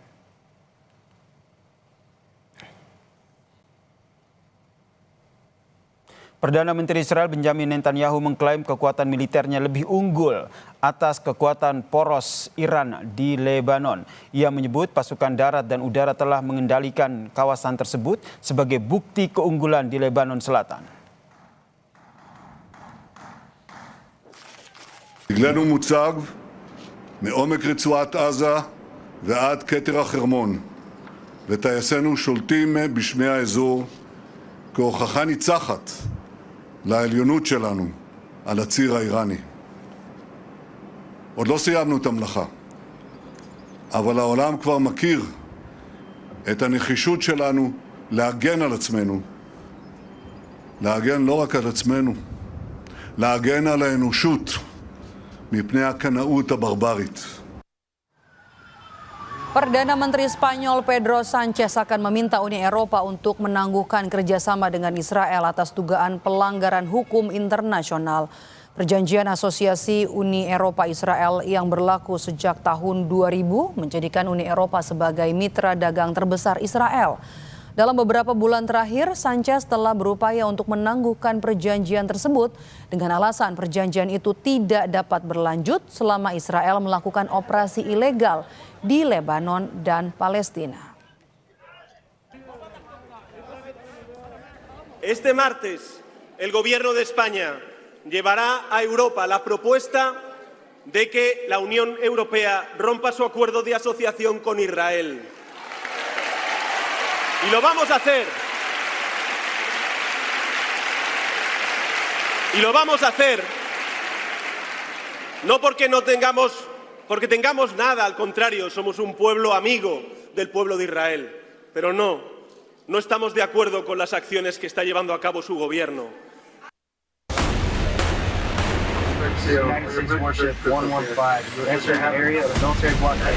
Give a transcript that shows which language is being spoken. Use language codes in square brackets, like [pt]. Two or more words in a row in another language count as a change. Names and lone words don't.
[id] Perdana Menteri Israel Benjamin Netanyahu mengklaim kekuatan militernya lebih unggul atas kekuatan poros Iran di Lebanon. Ia menyebut pasukan darat dan udara telah mengendalikan kawasan tersebut sebagai bukti keunggulan di Lebanon Selatan. [he] דגלנו מוצב מעומק רצועת עזה ועד כתר החרמון, וטייסינו שולטים בשמי האזור כהוכחה ניצחת לעליונות שלנו על הציר האיראני. עוד לא סיימנו את המלאכה, אבל העולם כבר מכיר את הנחישות שלנו להגן על עצמנו, להגן לא רק על עצמנו, להגן על האנושות מפני הקנאות הברברית. [id] Perdana Menteri Spanyol Pedro Sanchez akan meminta Uni Eropa untuk menangguhkan kerjasama dengan Israel atas dugaan pelanggaran hukum internasional. Perjanjian asosiasi Uni Eropa Israel yang berlaku sejak tahun 2000 menjadikan Uni Eropa sebagai mitra dagang terbesar Israel. Dalam beberapa bulan terakhir, Sanchez telah berupaya untuk menangguhkan perjanjian tersebut dengan alasan perjanjian itu tidak dapat berlanjut selama Israel melakukan operasi ilegal di Lebanon dan Palestina. [es] Este martes, el gobierno de España llevará a Europa la propuesta de que la Unión Europea rompa su acuerdo de asociación con Israel. Y lo vamos a hacer. Y lo vamos a hacer no porque tengamos nada, al contrario, somos un pueblo amigo del pueblo de Israel. Pero no estamos de acuerdo con las acciones que está llevando a cabo su gobierno. [en] United States Warship 115, you're entering the area of the military blockade.